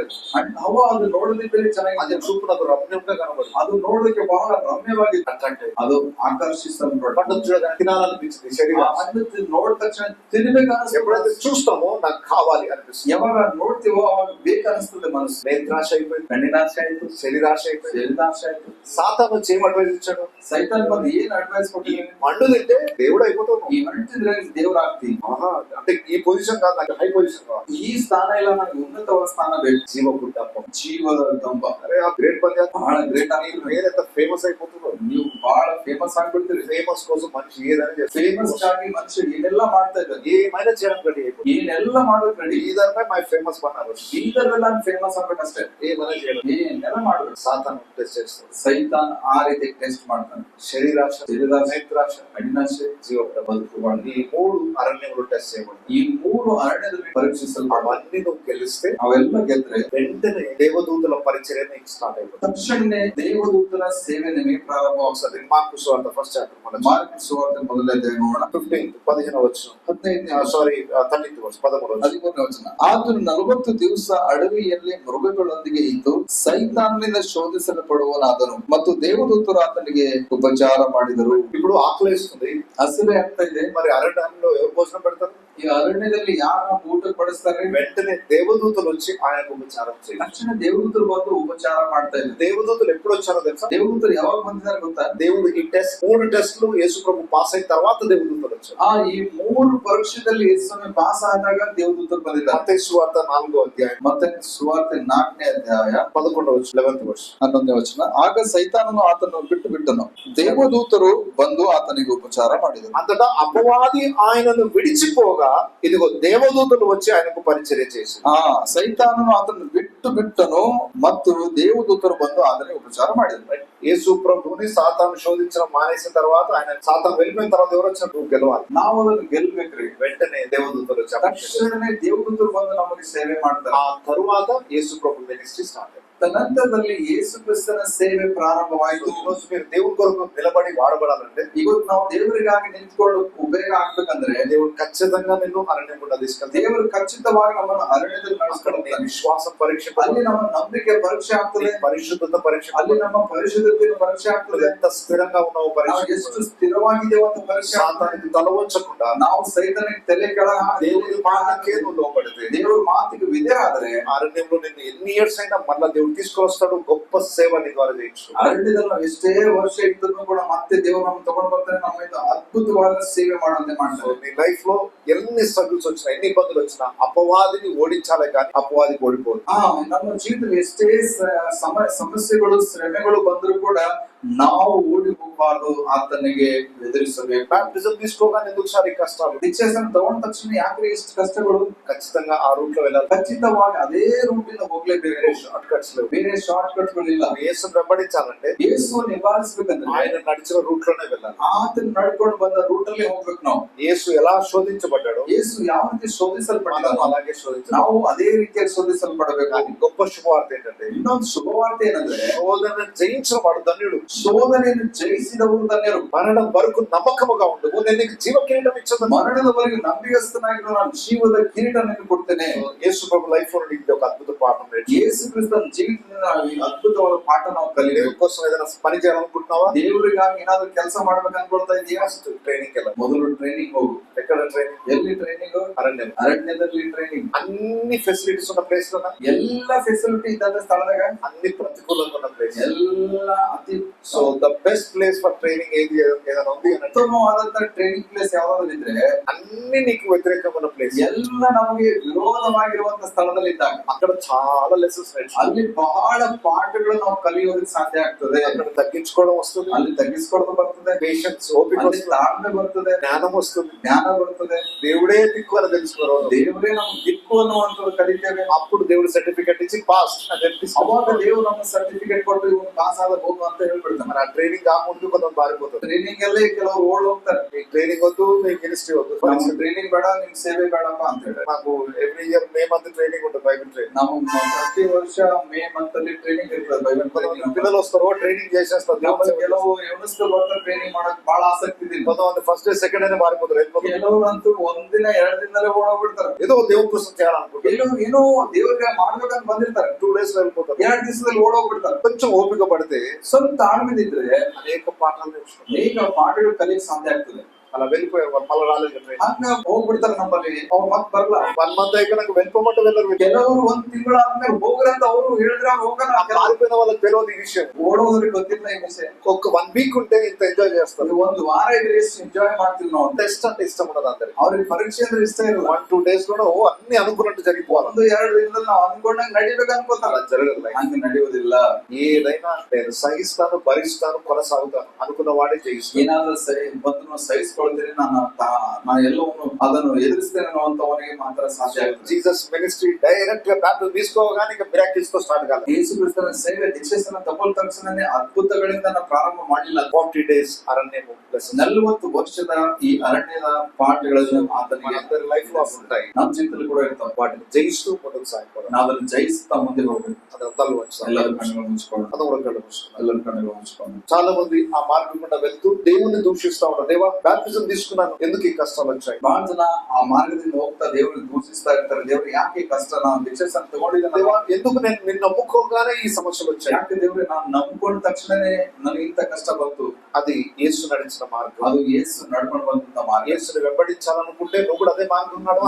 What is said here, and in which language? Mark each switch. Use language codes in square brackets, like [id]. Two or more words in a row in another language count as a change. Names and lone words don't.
[kn] ಹವ್ವ ಅದು ನೋಡೋದಿದ್ದರೆ ಚೆನ್ನಾಗಿ. [te] అది చూపునకు రమ్యంగా కనబడుతుంది. [kn] ಅದು ನೋಡೋದಕ್ಕೆ ಬಹಳ ರಮ್ಯವಾಗಿ [te] అంటే [kn] ಅದು ಆಕರ್ಷಿಸಲ್ಪಡುತ್ತೆ. [te] పండు చూడగానే తినాలనిపించింది. శరీరం [kn] ಹಣ್ಣು ನೋಡಿದ ತಕ್ಷಣ ತಿನ್ನಬೇಕನ್ನಿಸ್ತದೆ. [te] ఎప్పుడైతే చూస్తామో నాకు కావాలి అనిపిస్తుంది. [kn] ಯಾವಾಗ ನೋಡ್ತೀವೋ ಅವಾಗ ಬೇಕನ್ನಿಸ್ತದೆ ಮನಸ್ಸು. [te] నేత్రాశ అయిపోయింది, [kn] ಕಣ್ಣಿನಾಶ ಆಯ್ತು, [te] శరీరాశ అయిపోయింది, [kn] ಶರೀರಾಶ ಆಯ್ತು. [te] సాతాను వచ్చి ఏం అడ్వైస్ ఇచ్చాడు? [kn] ಸೈತಾನ್ ಬಂದು ಏನ್ ಅಡ್ವೈಸ್ ಕೊಟ್ಟಿದ್ದಾನೆ? [te] పండు తింటే దేవుడు అయిపోతావు. [kn] ಈ ಹಣ್ಣು ತಿಂದ್ರೆ ದೇವರಾಗ್ತಿ. [te] అంటే ఈ పొజిషన్ కాదు, నాకు [en] high position [te] కావాలి. [kn] ಈ ಸ್ಥಾನ ಇಲ್ಲ, ನನಗೆ ಉನ್ನತವಾದ ಸ್ಥಾನ ಬೇಕು. [te] జీవపు డబ్బం, [kn] ಜೀವದ ದಂಬ. [te] అరే ఆ గ్రేట్ పని చేస్తా. [kn] ಬಹಳ ಗ್ರೇಟ್ [te] మీరు [kn] ಆಗಿರ್ಬೇಕು. [te] వేరెంత ఫేమస్ అయిపోతుందో. [kn] ನೀವು ಬಹಳ ಫೇಮಸ್ ಆಗ್ಬಿಡ್ತೀರಿ. [te] ఫేమస్ కోసం మనిషి ఏదైనా చేస్తాడు. [kn] ಫೇಮಸ್ ಆಗಿ ಮನುಷ್ಯ ಏನೆಲ್ಲ ಮಾಡ್ತಾ ಇದ್ದಾರೆ, [te] ఏమైనా చేయడానికి రెడీ అయిపోతుంది. [kn] ಏನೆಲ್ಲ ಮಾಡೋಕ್ ರೆಡಿ. [hi] इधर मैं [te] ఫేమస్ పన్నారు, [kn] ಬೀದರ್ದಲ್ಲಿ ನಾನು ಫೇಮಸ್ ಆಗ್ಬೇಕಷ್ಟೇ. [te] ఏమైనా చేయడం. [kn] ಏನೆಲ್ಲ ಮಾಡ್ಬೇಕು. [te] సాతాను టెస్ట్ చేస్తాడు. [kn] ಸೈತಾನ್ ಆ ರೀತಿ ಟೆಸ್ಟ್ ಮಾಡ್ತಾನೆ. [te] శరీరాశ, శరీరాశ, నేత్రాశ, [kn] ಕಣ್ಣಿನಾಶ, [te] జీవపు డబ్బం. [kn] ಬದುಕುಬಾರ್ದು. [te] ఈ 3 అరణ్యములు టెస్ట్ చేయబడి [kn] ಈ 3 ಅರಣ್ಯದಲ್ಲಿ ಪರೀಕ್ಷಿಸಲ್ಪಡುವ. [te] అవన్నీ నువ్వు గెలిస్తే [kn] ಅವೆಲ್ಲ ಗೆದ್ರೆ [te] వెంటనే దేవదూతల పరిచర్య నీకు స్టార్ట్ అయిపోతుంది. [kn] ತಕ್ಷಣನೇ ದೇವದೂತರ ಸೇವೆ ನಿಮಗೆ ಪ್ರಾರಂಭವಾಗ್ತದೆ. [te] మార్కు సువార్త [en] first chapter [te] మన [kn] ಮಾರ್ಕ್ ಸುವಾರ್ತೆ ಮೊದಲನೇ ಅಧ್ಯಾಯ ನೋಡೋಣ. [te] 15వ వచనం. [en] 13th verse, [te] 13వ వచనం. [kn] 13ನೇ ವಚನ. ಆತನು 40 ದಿವಸ ಅಡವಿಯಲ್ಲಿ ಮೃಗಗಳೊಂದಿಗೆ ಇದ್ದು ಸೈತಾನನಿಂದ ಶೋಧಿಸಲ್ಪಡುವನಾದನು ಮತ್ತು ದೇವದೂತರು ಆತನಿಗೆ ಉಪಚಾರ ಮಾಡಿದರು. [te] ఇప్పుడు ఆకలిస్తుంది, [kn] ಹಸಿವೆ ಆಗ್ತಾ ಇದೆ. [te] మరి అరణ్యంలో ఎవరు భోజనం పెడతారు? [kn] ಈ ಅರಣ್ಯದಲ್ಲಿ ಯಾರನ್ನ ಊಟ ಪಡಿಸ್ತಾರೆ? [te] వెంటనే దేవదూతలు వచ్చి ఆయనకు ఉపచారం చేయాలి. [kn] ತಕ್ಷಣ ದೇವದೂತರು ಬಂದು ಉಪಚಾರ ಮಾಡ್ತಾ ಇದ್ದಾರೆ. [te] దేవదూతలు ఎప్పుడు వచ్చారో తెలుసా? [kn] ದೇವದೂತರು ಯಾವಾಗ ಬಂದಿದ್ದಾರೆ ಗೊತ್ತಾ? [te] దేవుడు ఈ టెస్ట్ 3 టెస్ట్లు యేసు ప్రభు పాస్ అయిన తర్వాత దేవదూతలు వచ్చారు. [kn] ಈ 3 ಪರೀಕ್ಷೆಯಲ್ಲಿ ಯೇಸುವಿನ ಪಾಸ್ ಆದಾಗ ದೇವದೂತರು ಬಂದಿದ್ದಾರೆ. [te] మత్తయి సువార్త 4వ అధ్యాయం, [kn] ಮತ್ತೆ ಸುವಾರ್ತೆ 4ನೇ ಅಧ್ಯಾಯ [te] 11వ వచనం, [en] 11th verse. [kn] 11ನೇ ವಚನ. ಆಗ ಸೈತಾನನು ಆತನನ್ನು ಬಿಟ್ಟು ಬಿಟ್ಟನು, ದೇವದೂತರು ಬಂದು ಆತನಿಗೆ ಉಪಚಾರ ಮಾಡಿದರು. [te] అంతటా అపవాది ఆయనను విడిచిపోగా ఇదిగో దేవదూతలు వచ్చి ఆయనకు పరిచర్య చేసి [kn] ಸೈತಾನನು ಅದನ್ನು ಬಿಟ್ಟನು ಮತ್ತು ದೇವದೂತರು ಬಂದು ಅದನ್ನೇ ಉಪಚಾರ ಮಾಡಿದ್ರು. [te] యేసు ప్రభుని సాతాను శోధించడం మానేసిన తర్వాత ఆయన సాతాను వెళ్ళిపోయిన తర్వాత ఎవరు వచ్చిన నువ్వు గెలవాలి, [kn] ನಾವು ಅದನ್ನು ಗೆಲ್ಬೇಕ್ರಿ. [te] వెంటనే దేవదూతలు వచ్చి [kn] ತಕ್ಷಣನೇ ದೇವದೂತರು ಬಂದು ನಮಗೆ ಸೇವೆ ಮಾಡ್ತಾರೆ. [te] ఆ తరువాత యేసు ప్రభు మినిస్ట్రీ స్టార్ట్ అయింది. [kn] ತದನಂತರದಲ್ಲಿ ಯೇಸು ಕ್ರಿಸ್ತನ ಸೇವೆ ಪ್ರಾರಂಭವಾಯಿತು. [te] ఈరోజు మీరు దేవుని కొరకు నిలబడి వాడబడాలంటే, [kn] ಇವತ್ತು ನಾವು ದೇವರಿಗಾಗಿ ನಿಂತ್ಕೊಂಡು ಉಪಯೋಗ ಆಗ್ಬೇಕಂದ್ರೆ [te] దేవుడు ఖచ్చితంగా నిన్ను అరణ్యం గుండా తీసుకెళ్తాడు. [kn] ದೇವರು ಖಚಿತವಾಗಿ ನಮ್ಮನ್ನು ಅರಣ್ಯದಲ್ಲಿ ನಡೆಸ್ಕೊಡ್ತಾನೆ. [te] విశ్వాసం పరీక్ష, [kn] ಅಲ್ಲಿ ನಮ್ಮ ನಂಬಿಕೆ ಪರೀಕ್ಷೆ ಆಗ್ತದೆ, [te] పరిశుద్ధత పరీక్ష, [kn] ಅಲ್ಲಿ ನಮ್ಮ ಪರಿಶುದ್ಧತೆ ಪರೀಕ್ಷೆ ಆಗ್ತದೆ. [te] ఎంత స్థిరంగా ఉన్నావు [kn] ನಾವು [te] పరీక్ష, [kn] ಎಷ್ಟು ಸ್ಥಿರವಾಗಿದ್ದೇವೆ ಅಂತ ಪರೀಕ್ಷೆ ಆಗ್ತದೆ. [te] సాతానికి తల వంచకుండా [kn] ನಾವು ಸೈತಾನಿಗೆ ತಲೆ ಕೆಳಗೆ [te] దేవుని మాటకే నువ్వు లోబడితే, [kn] ದೇವರ ಮಾತಿಗೆ ವಿಧೇಯರಾದರೆ [te] అరణ్యంలో నిన్ను ఎన్ని ఇయర్స్ అయినా మళ్ళా దేవుడు తీసుకొస్తాడు. గొప్ప సేవ నీ ద్వారా చేయొచ్చు. [kn] ಅರಣ್ಯದಲ್ಲಿ ನಾವು ಎಷ್ಟೇ ವರ್ಷ ಇದ್ರೂ ಕೂಡ ಮತ್ತೆ ದೇವರು ನಮ್ಮನ್ನು ತಗೊಂಡು ಬರ್ತಾರೆ, ನಮ್ಮಿಂದ ಅದ್ಭುತವಾದ ಸೇವೆ ಮಾಡುವಂತೆ ಮಾಡ್ತಾರೆ. [te] నీ లైఫ్ లో ఎన్ని స్ట్రగుల్స్ వచ్చినా, ఎన్ని ఇబ్బందులు వచ్చినా అపవాదిని ఓడించాలే కానీ అపవాదికి ఓడిపోదు. [kn] ನಮ್ಮ ಜೀವಿತದಲ್ಲಿ ಎಷ್ಟೇ ಸಮಸ್ಯೆಗಳು ಶ್ರಮೆಗಳು ಬಂದರೂ ಕೂಡ ನಾವು ಓಡಿ ಹೋಗಬಾರ್ದು, ಆತನಿಗೆ ಎದುರಿಸಬೇಕು. [te] బ్యాప్టిజం తీసుకోగానే ఎందుకు సార్ ఈ కష్టాలు? [kn] ದೀಕ್ಷಾಸನ ತಗೊಂಡ ತಕ್ಷಣ ಯಾಕ್ರಿ ಎಷ್ಟು ಕಷ್ಟಗಳು? [te] ఖచ్చితంగా ఆ రూట్ లో వెళ్ళాలి. [kn] ಖಚಿತವಾಗಿ ಅದೇ ರೂಟಿಂದ ಹೋಗ್ಲೇಬೇಕು. [en] short cuts [te] లేవు. [kn] ಬೇರೆ [en] short cut [kn] ಗಳಿಲ್ಲ. [te] యేసుని వెంబడించాలంటే [kn] ಯೇಸುವನ್ನು ನಿಭಾಯಿಸಬೇಕಂದ್ರೆ [te] ఆయన నడిచిన రూట్ లోనే వెళ్ళాలి. [kn] ಆತನ ನಡ್ಕೊಂಡು ಬಂದ ರೂಟ್ ಅಲ್ಲಿ ಹೋಗ್ಬೇಕು ನಾವು. [te] యేసు ఎలా శోధించబడ్డాడో, [kn] ಯೇಸು ಯಾವ ರೀತಿ ಶೋಧಿಸಲ್ಪಟ್ಟಿದ್ದಾನೋ [te] అలాగే శోధించాలి. [kn] ನಾವು ಅದೇ ರೀತಿಯಾಗಿ ಶೋಧಿಸಲ್ಪಡಬೇಕು. [te] కానీ గొప్ప శుభవార్త ఏంటంటే, [kn] ಇನ್ನೊಂದು ಶುಭವಾರ್ತೆ ಏನಂದ್ರೆ [te] శోధన జయించిన వాడు ధన్యుడు. [kn] ಶೋಧನೆಯನ್ನು ಜಯಿಸಿದವರು ಧನ್ಯರು. [te] మరణం వరకు నమ్మకముగా ఉండు, నేను నీకు జీవ కిరీటం ఇచ్చదు. [kn] ಮರಣದವರೆಗೆ ನಂಬಿಗಸ್ತನಾಗಿರೋ ನಾನು ಜೀವದ ಕಿರೀಟ ನಿನಗೆ ಕೊಡ್ತೇನೆ. [te] యేసు ప్రభు లైఫ్ లో నీకు ఒక అద్భుత పాఠం నేర్చు. [kn] ಯೇಸು ಕ್ರಿಸ್ತನ ಜೀವಿತದಿಂದ ಈ ಅದ್ಭುತವಾದ ಪಾಠ ನಾವು ಕಲಿಬೇಕು. [te] దేవుని కోసం ఏదైనా పని చేయాలనుకుంటున్నావా? [kn] ದೇವರಿಗಾಗಿ ಏನಾದ್ರು ಕೆಲಸ ಮಾಡ್ಬೇಕು ಅನ್ಕೊಳ್ತಾ ಇದೆಯಾ? [te] ట్రైనింగ్ వెళ్ళాలి. [kn] ಮೊದಲು ಟ್ರೈನಿಂಗ್ ಹೋಗು. [te] ఎక్కడ ట్రైనింగ్? [kn] ಎಲ್ಲಿ ಟ್ರೈನಿಂಗ್? [te] అరణ్యం. [kn] ಅರಣ್ಯದಲ್ಲಿ ಟ್ರೈನಿಂಗ್. [te] అన్ని ఫెసిలిటీస్ ఉన్న ప్లేస్ లో, [kn] ಎಲ್ಲ ಫೆಸಿಲಿಟಿ ಇದ್ದ ಸ್ಥಳದಾಗ [te] అన్ని ప్రతికూలంగా ఉన్న ప్లేస్. [kn] ಎಲ್ಲ ಅತಿ [en] so the best place for training [te] ఏది ఏదైనా ఉంది అంటే, [kn] ಉತ್ತಮವಾದಂತ [en] training place [kn] ಯಾವ್ದಾದ್ರು ಇದ್ರೆ [te] అన్ని నీకు వ్యతిరేకమైన ప్లేస్, [kn] ಎಲ್ಲ ನಮಗೆ ವಿರೋಧವಾಗಿರುವಂತ ಸ್ಥಳದಲ್ಲಿ ಇದ್ದಾಗ [te] అక్కడ చాలా లెసన్స్ నేర్చు. [kn] ಅಲ್ಲಿ ಬಹಳ ಪಾಠಗಳು ನಾವು ಕಲಿಯೋದಕ್ಕೆ ಸಾಧ್ಯ ಆಗ್ತದೆ. [te] అక్కడ తగ్గించుకోవడం వస్తుంది, [kn] ಅಲ್ಲಿ ತಗ್ಗಿಸ್ಕೊಳ್ಳೋದು ಬರ್ತದೆ, [te] పేషెన్స్ ఓపిక [kn] ಅಲ್ಲಿ [te] వస్తుంది, [kn] ತಾಳ್ಮೆ ಬರ್ತದೆ, [te] జ్ఞానం వస్తుంది. [kn] ಜ್ಞಾನ ಬರ್ತದೆ. [te] దేవుడే దిక్కు అని తెలుసుకోవడం, [kn] ದೇವರೇ ನಮ್ಗೆ ದಿಕ್ಕು ಅನ್ನುವಂಥದ್ದು ಕಲಿತೇವೆ. [te] అప్పుడు దేవుడు సర్టిఫికెట్ ఇచ్చి పాస్ అని చెప్పిస్తాడు. [kn] ಅವಾಗ ದೇವರು ನಮ್ಮ ಸರ್ಟಿಫಿಕೇಟ್ ಕೊಟ್ಟು ಇವನು ಪಾಸ್ ಆದ ಹೋಗು ಅಂತ ಹೇಳ್ಬಿಡ್ತಾನೆ. [te] మరి ఆ ట్రైనింగ్ ఆ ముందు కొంత మారిపోతుంది. [kn] ಟ್ರೈನಿಂಗ್ ಅಲ್ಲೇ ಕೆಲವರು ಓಡ್ ಹೋಗ್ತಾರೆ. [te] మీకు ట్రైనింగ్ వద్దు, మీకు మినిస్ట్రీ వద్దు, [kn] ನಮ್ಗೆ ಟ್ರೈನಿಂಗ್ ಬೇಡ, ನಿಮ್ ಸೇವೆ ಬೇಡಪ್ಪ ಅಂತ ಹೇಳಿ. [te] నాకు [en] every year May month training [te] ఉంటుంది, [en] Bible training. [kn] ನಾವು ಪ್ರತಿ ವರ್ಷ [en] May month [kn] ಅಲ್ಲಿ ಟ್ರೈನಿಂಗ್ ಇರ್ತದೆ, ಬೈಬಲ್ [te] కొంతమంది [kn] ಟ್ರೈನಿಂಗ್. [te] పిల్లలు వస్తారు, ట్రైనింగ్ చేసేస్తారు. [kn] ನಮ್ಮಲ್ಲಿ ಕೆಲವು ಯೌವನಸ್ಥರು ಬರ್ತಾರೆ, ಟ್ರೈನಿಂಗ್ ಮಾಡಕ್ ಬಹಳ ಆಸಕ್ತಿ ಇದೆ. [te] కొంతమంది [en] first day second day [te] మారిపోతారు. [kn] ಕೆಲವರಂತೂ ಒಂದಿನ ಎರಡು ದಿನದಲ್ಲೇ ಓಡೋಗ್ಬಿಡ್ತಾರೆ. [te] ఏదో దేవుని కోసం చేయాలనుకుంటారు, [kn] ಕೆಲವರು ಏನೋ ದೇವರಿಗೆ ಮಾಡ್ಬೇಕಂತ ಬಂದಿರ್ತಾರೆ, [te] 2 days లో వెళ్ళిపోతారు. [kn] 2 ದಿವಸದಲ್ಲಿ ಓಡೋಗ್ಬಿಡ್ತಾರೆ. [te] కొంచెం ఓపిక పడితే [kn] ಸ್ವಲ್ಪ ತಾಳ್ಮೆದಿದ್ರೆ [te] అనేక పాఠాలు నేర్చుకుంటారు. [kn] ಅನೇಕ ಪಾಠಗಳು ಕಲಿಯಕ್ಕೆ ಸಾಧ್ಯ ಆಗ್ತದೆ. [te] అలా వెళ్ళిపోయారు, మళ్ళీ రాలేదు ట్రైనింగ్. [kn] ಹಂಗ ಹೋಗ್ಬಿಡ್ತಾರೆ ನಮ್ಮಲ್ಲಿ, ಅವ್ರು ಮತ್ತೆ ಬರಲ್ಲ. [te] 1 month అయిపోయినాక వెళ్ళిపోమంటే వెళ్ళరు. [kn] ಕೆಲವರು ಒಂದ್ ತಿಂಗಳಾದ್ಮೇಲೆ ಹೋಗ್ರಂತ ಅವರು ಹೇಳಿದ್ರೆ ಅವ್ರು ಹೋಗಲ್ಲ. [te] మారిపోయిన వాళ్ళకి తెలియదు ఈ విషయం. [kn] ಓಡೋದ್ರಿಗೆ ಗೊತ್ತಿಲ್ಲ ಈ ವಿಷಯ. [te] ఒక 1 week ఉంటే ఇంత ఎంజాయ్ చేస్తారు. [kn] ಒಂದು ವಾರ ಇದ್ರೆ ಎಷ್ಟು ಎಂಜಾಯ್ ಮಾಡ್ತೀವಿ ನಾವು. [te] టెస్ట్ అంటే ఇష్టం ఉండదు అందరికి. [kn] ಅವ್ರಿಗೆ ಪರೀಕ್ಷೆ ಅಂದ್ರೆ ಇಷ್ಟ ಇರಲ್ಲ. [te] 1-2 days లోనే అన్ని అనుకున్నట్టు జరిగిపోవాలి. [kn] 1-2 ದಿನದಲ್ಲಿ ನಾವು ಅನ್ಕೊಂಡಂಗೆ ನಡಿಬೇಕು ಅನ್ಕೋತಾರ. [te] అలా జరగదు. [kn] ಹಂಗೆ ನಡೆಯುವುದಿಲ್ಲ. [te] ఏదైనా నేను సహిస్తాను, భరిస్తాను, కొనసాగుతాను అనుకున్న వాడే జయిస్తాను. [kn] ಏನಾದ್ರೂ ಬಂದು ಸಹಿಸ್ಕೊಳ್ತೀನಿ, ನಾನು ಎಲ್ಲವನ್ನು ಅದನ್ನು ಎದುರಿಸ್ತೇನೆ ಅನ್ನುವಂತವನಿಗೆ ಮಾತ್ರ ಸಾಧ್ಯ ಆಗುತ್ತೆ. [en] Jesus ministry direct [te] గా బ్యాప్టిజం తీసుకోగానే ఇక మిరాకిల్స్ తో స్టార్ట్ కాలేదు. [kn] ಯೇಸು ಕ್ರಿಸ್ತನ ಸೇವೆ ದೀಕ್ಷಾಸ್ನಾನ ತಗೊಳ್ಳ ತಕ್ಷಣನೇ ಅದ್ಭುತಗಳಿಂದ ಪ್ರಾರಂಭ ಮಾಡಲಿಲ್ಲ. [te] 40 days ಅರಣ್ಯము, [kn] 40 ವರ್ಷದ ಈ ಅರಣ್ಯದ ಪಾಠಗಳನ್ನು ಆತನಿಗೆ [te] అందరి లైఫ్ లో ఉంటాయి. [kn] ನಮ್ಮ ಜೀವಿತದಲ್ಲಿ ಕೂಡ ಇರ್ತಾವೆ. [te] వాటిని జయిస్తూ ముందుకు సాగిపోవడం, [kn] ನಾವು ಅದನ್ನು ಜಯಿಸ್ತಾ ಮುಂದೆ ಹೋಗ್ಬೇಕು. [te] ಅದರ తల వంచడం, [kn] ಎಲ್ಲರ ಕಣ್ಣುಗಳು ಮುಚ್ಚಿಕೊಂಡು, [te] అది కూడా కళ్ళు మూసుకోవడం. [kn] ಎಲ್ಲರ ಕಣ್ಣುಗಳು ಮುಚ್ಚಿಕೊಂಡು. [te] చాలా మంది ఆ మార్గం గుండా వెళ్తూ దేవుణ్ణి దూషిస్తా ఉంటారు. దేవా బ్యాప్టిజం తీసుకున్నాను, ఎందుకు ఈ కష్టాలు వచ్చాయి? [kn] ಬಹಳ ಜನ ಆ ಮಾರ್ಗದಿಂದ ಹೋಗ್ತಾ ದೇವರನ್ನು ದೂಷಿಸ್ತಾ ಇರ್ತಾರೆ. ದೇವರು ಯಾಕೆ ಕಷ್ಟ, ನಾನು ದೀಕ್ಷಾಸ್ನಾನ ತಗೊಂಡಿದ್ದೆ, [te] దేవా ఎందుకు నేను నిన్ను నమ్ముకోగానే ఈ సమస్యలు వచ్చాయి? [kn] ಯಾಕೆ ದೇವ್ರೆ ನಾನು ನಂಬ್ಕೊಂಡ ತಕ್ಷಣನೇ ನನಗೆ ಇಂಥ ಕಷ್ಟ ಬಂತು? [te] అది యేసు నడిచిన మార్గం. [kn] ಅದು ಯೇಸು ನಡ್ಕೊಂಡು ಬಂದಂತ ಮಾರ್ಗ. [te] యేసుని వెంబడించాలనుకుంటే నువ్వు కూడా అదే మార్గం నడవాలి.